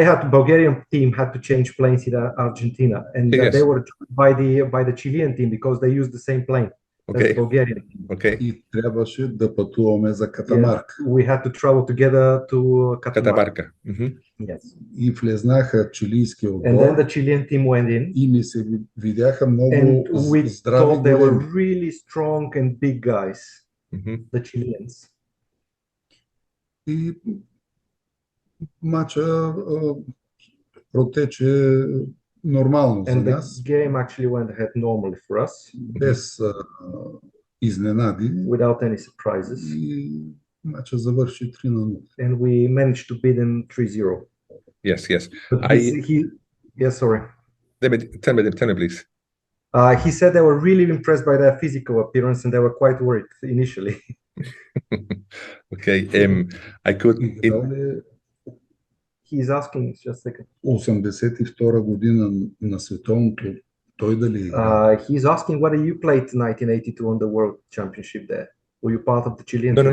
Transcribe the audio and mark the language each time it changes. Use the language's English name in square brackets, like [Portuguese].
[English] Bulgarian team had to change planes in Argentina, and they were by the Chilean team because they used the same plane as the Bulgarian team. [Bulgarian] И трябваше да пътуваме за Катамарка. [English] We had to travel together to Catamarca. Yes. [Bulgarian] И влезнаха чилийския отбор. [English] And then the Chilean team went in. [Bulgarian] И ни се видяха много [English] we [Bulgarian] здрави [English] thought they were [Bulgarian] големи. [English] really strong and big guys. The Chileans. [Bulgarian] И матча протече нормално за нас. [English] And the game actually went ahead normally for us. [Bulgarian] Без изненади. [English] Without any surprises. [Bulgarian] И матча завърши 3-0. [English] And we managed to beat them 3-0. Yes. Yes, sorry. Tell me, please. He said they were really impressed by their physical appearance and they were quite worried initially. Okay. I could. He's asking, just a second. [Bulgarian] 82 година на световното, той дали игра? [English] He's asking whether you played 1982 on the World Championship there. Were you part of the Chilean team?